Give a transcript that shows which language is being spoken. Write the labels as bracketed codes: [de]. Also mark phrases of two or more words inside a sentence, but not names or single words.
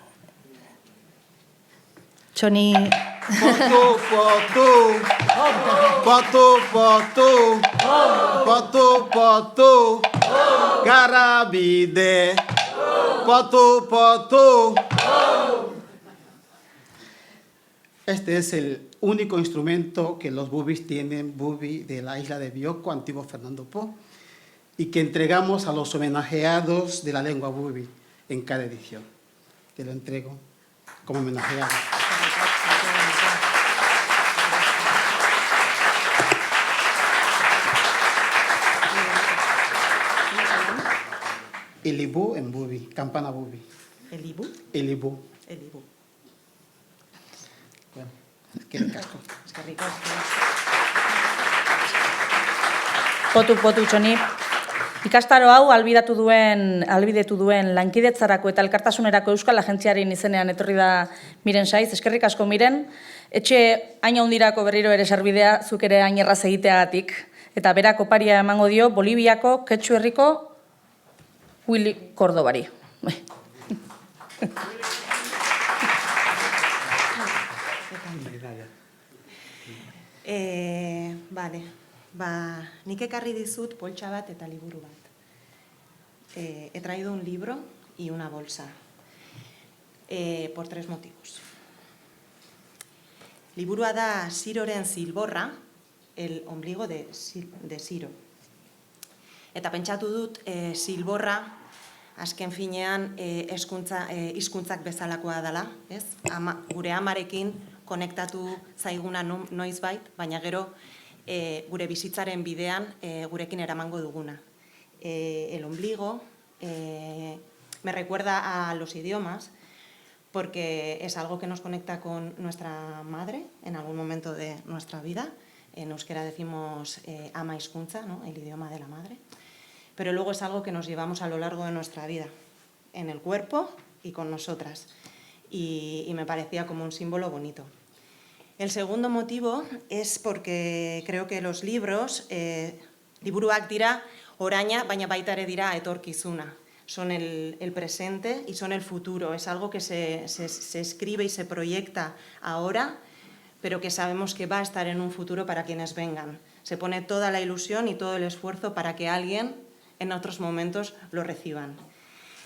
[eu] Txoni... Patu, patu, patu, patu, patu, patu, garabide, patu, patu. [es] Este es el único instrumento que los bubis tienen, bubi de la isla de Bioko, antiguo Fernando Po, y que entregamos a los homenajeados de la lengua bubi en cada edición. Te lo entrego como homenajeado. Elibú en bubi, campana bubi. ¿Elibú? Elibú. Elibú. Bueno, qué ricasco. Es que ricasco. Potu, Txoni. [eu] Ikastaro hau albidetu duen lankidetzarako eta elkartasunerako Euskal Agentziaren izenean etorri da Miren Saiz. Eskerrik asko, Miren. Etxe hain handirako berriro ere sarbidea zuk ere hain erraz egiteagatik. Eta berak oparia emango dio Boliviako Quetxu herriko Willy Cordobari. Vale, nik ekarri dizut poltsa bat eta liburu bat. [es] He traído un libro y una bolsa, por 3 motivos. [eu] Liburua da Siroren Zilborra, [es] el ombligo de Siro. [eu] Eta pentsatu dut, Zilborra, azken finean, hizkuntzak bezalakoa dela, ez? Gure amarekin konektatu zaiguna noizbait, baina gero gure bizitzaren bidean gurekin eramango duguna. [es] El ombligo me recuerda a los idiomas porque es algo que nos conecta con nuestra madre en algún momento de nuestra vida. En euskera decimos [eu] ama hizkuntza, [es] ¿no? El idioma de la madre. Pero luego es algo que nos llevamos a lo largo de nuestra vida, en el cuerpo y con nosotras. Y me parecía como un símbolo bonito. El segundo motivo es porque creo que los libros, [eu] liburuak dira oraina, baina baita ere dira etorkizuna. [es] Son el presente y son el futuro. Es algo que se escribe y se proyecta ahora, pero que sabemos que va a estar en un futuro para quienes vengan. Se pone toda la ilusión y todo el esfuerzo para que alguien en otros momentos lo reciban.